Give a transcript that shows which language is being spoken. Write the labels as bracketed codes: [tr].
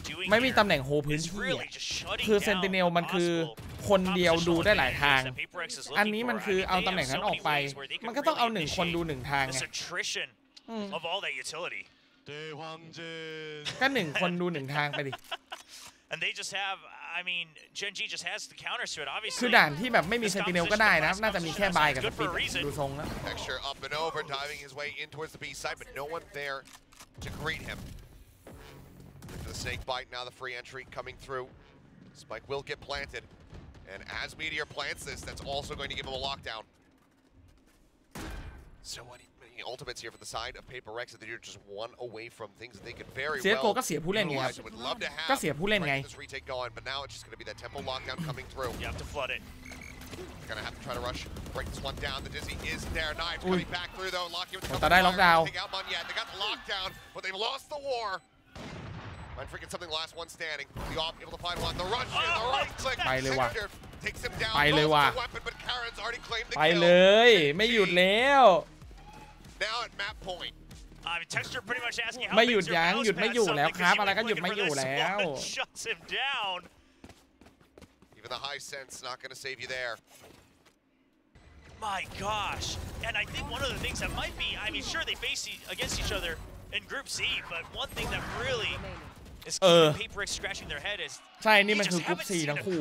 [th] ไม่มีตำแหน่งโฮพื้นที่คือเซนติเนลมันคือคนเดียวดูได้หลายทางอันนี้มันคือเอาตำแหน่งนั้นออกไปมันก็ต้องเอา1 คนดู1 ทางไงก็1 คนดู1 ทางไปดิ [en] And they just have, I mean, Gen.G just has the counters to it, obviously. [th] คือด่านที่แบบไม่มีเซนติเนลก็ได้นะน่าจะมีแค่บายกับสปิดดูทรงแล้ว [en] Texture up and over, diving his way in towards the B side, but no one there to greet him. For the snake bite, now the free entry coming through. Spike will get planted, and as Meteor plants this, that's also going to give him a lockdown. So many ultimates here for the side of PRX that they're just one away from things that they could very well. [th] ก็เสียผู้เล่นไงก็เสียผู้เล่นไง [en] This retake going, but now it's just going to be that tempo lockdown coming through. You have to flood it. Gonna have to try to rush, break this one down. The Dizzy is there. Knives coming back through though. Lockdown with the they lockdown. They got the lockdown, but they've lost the war. Mind freaking something last one standing. The off able to find one. The rush in, the right click. Takes him down. The weapon, but Karen's already claimed the kill. [th] ไปเลยไม่หยุดแล้ว [en] Now at map point. Texture pretty much asking how [th] ไม่หยุดยั้งหยุดไม่อยู่แล้วครับอะไรก็หยุดไม่อยู่แล้ว [en] Shuts him down. Even the high sense not going to save you there. My gosh. And I think one of the things that might be, I mean, sure they face against each other in Group C, but one thing that really is keeping PRX scratching their head as [th] ใช่นี่มันคือกรุ๊ป 4 ทั้งคู่